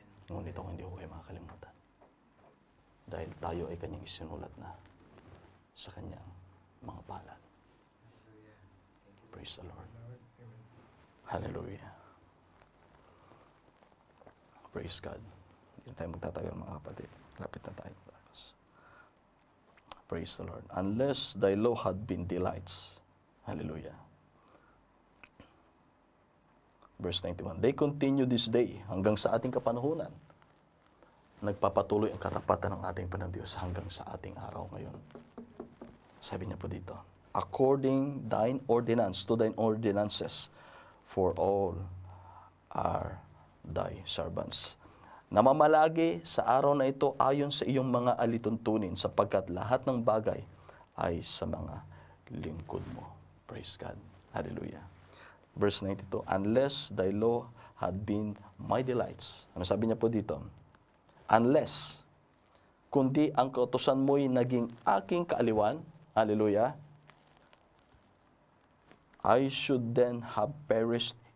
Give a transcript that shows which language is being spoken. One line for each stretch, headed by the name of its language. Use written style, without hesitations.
Filipino: Ngunit ako hindi ko kayo makakalimutan. Dahil tayo ay kanyang isinulat na sa kanyang mga palad.
English: Praise the Lord. Hallelujah. Praise God.
Filipino: Hindi na tayo magtatagal mga kapatid. Lapit na tayo.
English: Praise the Lord. Unless thy law had been delights. Hallelujah. Verse 91. They continue this day
Filipino: hanggang sa ating kapanahunan. Nagpapatuloy ang katapatan ng ating Panginoon Diyos hanggang sa ating araw ngayon. Sabi niya po dito,
English: according thine ordinance to thine ordinances, for all are thy servants.
Filipino: Namamalagi sa araw na ito ayon sa iyong mga alituntunin, sapagkat lahat ng bagay ay sa mga lingkod mo.
English: Praise God. Hallelujah. Verse 92, unless thy law had been my delights.
Filipino: Ano sabi niya po dito?
English: Unless,
Filipino: kundi ang kautusan mo'y naging aking kaaliwan, hallelujah,
English: I should then have perished